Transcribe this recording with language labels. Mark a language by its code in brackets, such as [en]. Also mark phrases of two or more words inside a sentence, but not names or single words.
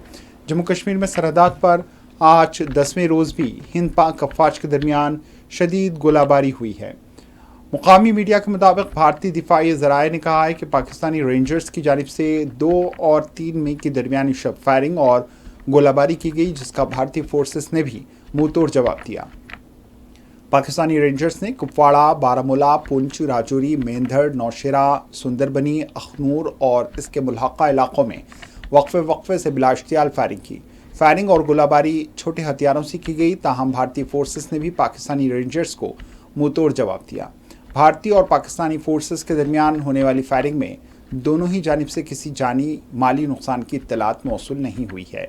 [ur] جموں کشمیر میں سرحدات پر آج 10ویں روز بھی ہند پاک افواج کے درمیان شدید گولہ باری ہوئی ہے. مقامی میڈیا کے مطابق بھارتی دفاعی ذرائع نے کہا ہے کہ پاکستانی رینجرز کی جانب سے 2 اور 3 مئی کے درمیانی شب فائرنگ اور گولہ باری کی گئی, جس کا بھارتی فورسز نے بھی منہ توڑ جواب دیا. پاکستانی رینجرز نے کپواڑہ, بارہمولہ, پونچھ, راجوری, میندھڑ, نوشیرہ, سندربنی, اخنور اور اس کے ملحقہ علاقوں میں وقفے سے بلا اشتعال فائرنگ کی. فائرنگ اور گولہ باری چھوٹے ہتھیاروں سے کی گئی, تاہم بھارتی فورسز نے بھی پاکستانی رینجرز کو منہ توڑ جواب دیا. بھارتی اور پاکستانی فورسز کے درمیان ہونے والی فائرنگ میں دونوں ہی جانب سے کسی جانی مالی نقصان کی اطلاعات موصول نہیں ہوئی ہے.